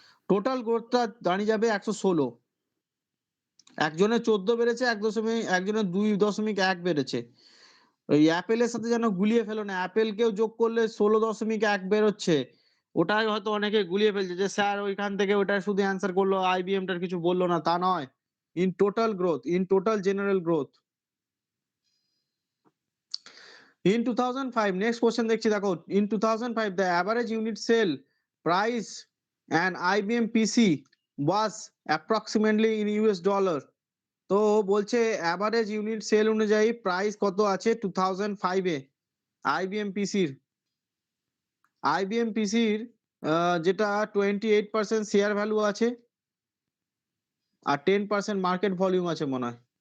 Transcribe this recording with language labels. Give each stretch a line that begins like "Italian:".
Bangla: Total গ্রোথটা দাঁড়িয়ে যাবে 116। একজনের 14 বেড়েছে, একজনের 2.1 বেড়েছে। ওই অ্যাপেলের সাথে যেন গুলিয়ে ফেলো না, অ্যাপেলকেও যোগ করলে 16.1 বেরোচ্ছে, ওটাই হয়তো অনেকে গুলিয়ে ফেলছে যে স্যার ওইখান থেকে ওটা শুধু অ্যান্সার করলো, আইবিএম টার কিছু বললো না, তা নয়।
English: In total growth, in total general growth. In 2005, next question
Bangla: দেখছি দেখো,
English: in 2005 the average unit sale price and IBM PC was approximately in US dollar।
Bangla: তো বলছে অ্যাভারেজ ইউনিট সেল অনুযায়ী প্রাইস কত আছে 2005 এ আইবিএম পিসির। আইবিএম পিসির যেটা 28% শেয়ার ভ্যালু আছে আর 10% মার্কেট ভলিউম আছে মনে হয়।